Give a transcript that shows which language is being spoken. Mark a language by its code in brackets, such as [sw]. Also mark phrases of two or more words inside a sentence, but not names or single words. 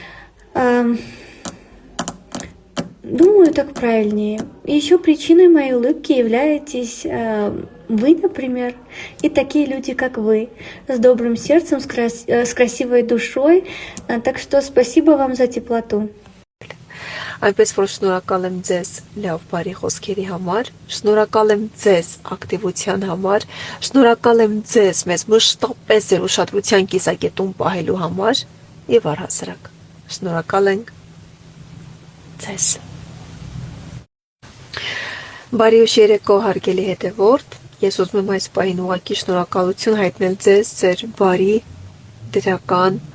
[ru] Думаю, так правильнее. И еще причиной моей улыбки являетесь вы, например, и такие люди, как вы, с добрым сердцем, с красивой душой. Так что спасибо вам за теплоту. [hy] Այնպես որ շնորհակալ եմ ձեզ լավ բարի խոսքերի համար, շնորհակալ եմ ձեզ ակտիվության համար, շնորհակալ եմ ձեզ մեզ մշտապես ձեր ուշադրության կիսակետում պահելու համար եւ առհասարակ շնորհակալ ենք ձեզ։ Բարի ուշ երեկո հարգելի հետևորդ, ես ուզում եմ այս պահին ուղղակի շնորհակալություն հայտնել ձեզ ձեր բարի, դրական,